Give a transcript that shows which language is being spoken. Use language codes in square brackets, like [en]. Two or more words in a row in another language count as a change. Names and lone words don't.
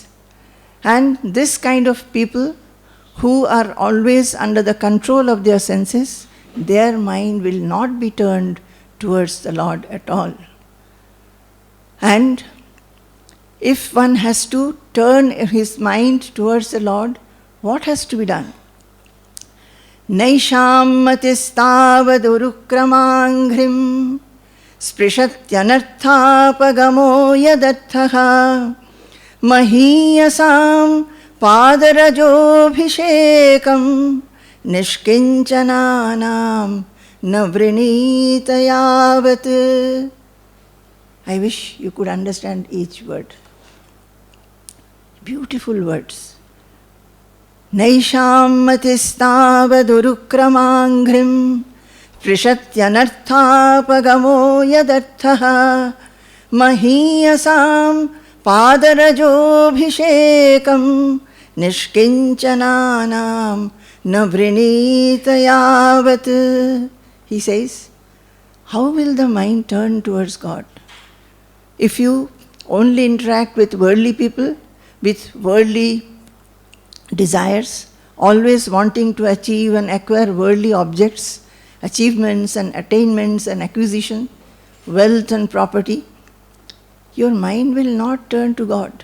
[en] And this kind of people who are always under the control of their senses, their mind will not be turned towards the Lord at all. And if one has to turn his mind towards the Lord, what has to be done? [sa] नैषां मतिस्तावदुरुक्रमाङ्घ्रिं स्पृशत्यनर्थापगमो यदर्थः महीयसां पादरजोभिषेकं निष्किञ्चनानां नवृणीतयावत्. [en] I wish you could understand each word. Beautiful words. [sa] नैषां मतिस्तावदुरुक्रमाङ्घ्रिं पृशत्यनर्थापगमो यदर्थः महीयसां पादरजोभिषेकं निष्किञ्चनानां नवृणीतयावत्. [en] He says, how will the mind turn towards God? If you only interact with worldly people, with worldly desires, always wanting to achieve and acquire worldly objects, achievements and attainments and acquisition, wealth and property, your mind will not turn to God.